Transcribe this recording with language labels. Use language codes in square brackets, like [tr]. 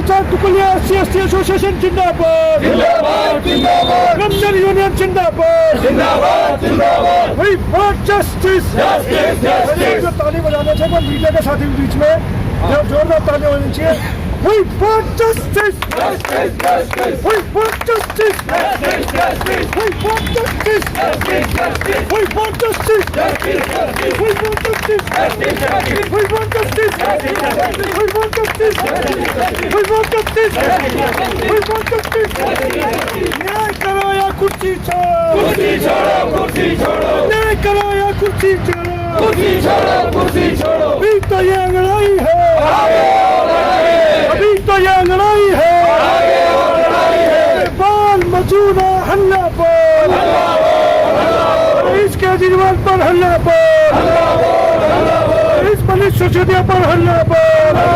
[hi] टुकुलिया SC/ST association जिंदाबाद, जिंदाबाद, जिंदाबाद। कर्मचारी यूनियन जिंदाबाद, जिंदाबाद, जिंदाबाद। [en] We want justice, justice, justice। [hi] जो ताली बजाना चाहिए वो मीडिया के साथी बीच में जब जोरदार ताली होनी चाहिए। [en] We want justice, justice, justice। We want justice, justice, justice। We want justice, justice, justice। We want justice, justice, justice। We want justice, justice, justice। We want justice, justice, justice। We want justice, justice, justice। We want justice, justice, justice। We want justice, justice, justice। [hi] न्याय करो या कुर्सी छोड़ो, कुर्सी छोड़ो, कुर्सी छोड़ो। न्याय करो या कुर्सी छोड़ो, कुर्सी छोड़ो, कुर्सी छोड़ो। अभी तो ये लड़ाई है, अभी तो ये लड़ाई है, बाल मजूरा हल्ला बोल, इस केजरीवाल पर हल्ला बोल, इस मनीष सिसोदिया पर हल्ला बोल।